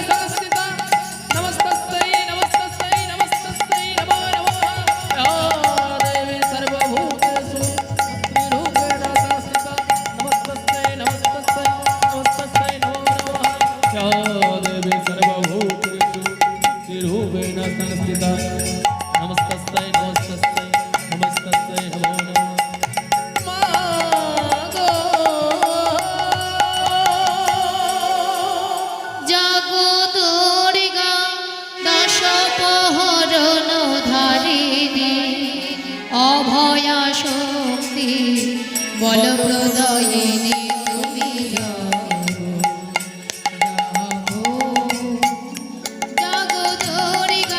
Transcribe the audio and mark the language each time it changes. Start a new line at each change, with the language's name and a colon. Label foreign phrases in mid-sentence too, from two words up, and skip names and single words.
Sanskrit: সংস্থিতা, নমস্তস্যৈ নমস্তস্যৈ নমস্তস্যৈ নমো নমঃ, ইয়া দেবী সর্বভূতেষু বুদ্ধিরূপেণ সংস্থিতা, নমস্তস্যৈ নমস্তস্যৈ নমস্তস্যৈ নমো নমঃ, ইয়া দেবী সর্বভূতেষু বুদ্ধিরূপেণ সংস্থিতা, নমস্তস্যৈ নমস্তস্যৈ নমস্তস্যৈ নমো নমঃ।
Bangla: মা গো জাগো দুর্গা দশ প্রহরণধারিণী, অভয়া শক্তি বল প্রদায়িনী তুমি জাগো, জাগো দুর্গা,